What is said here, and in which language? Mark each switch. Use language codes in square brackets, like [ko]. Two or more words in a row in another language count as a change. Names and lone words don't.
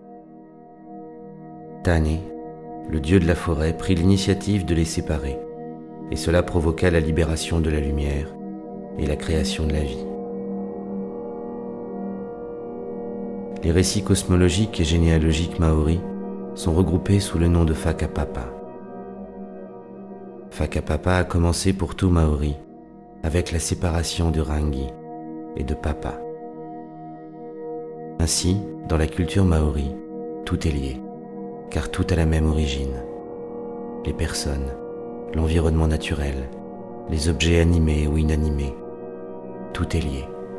[fr] Tane, le dieu de la forêt, prit l'initiative de les séparer, et cela provoqua la libération de la lumière et la création de la vie. Les récits cosmologiques et généalogiques maoris sont regroupés sous le nom de Whakapapa. Whakapapa a commencé pour tout Maori avec la séparation de Rangi et de Papa. Ainsi, dans la culture maori, tout est lié, car tout a la même origine. Les personnes, l'environnement naturel, les objets animés ou inanimés, tout est lié.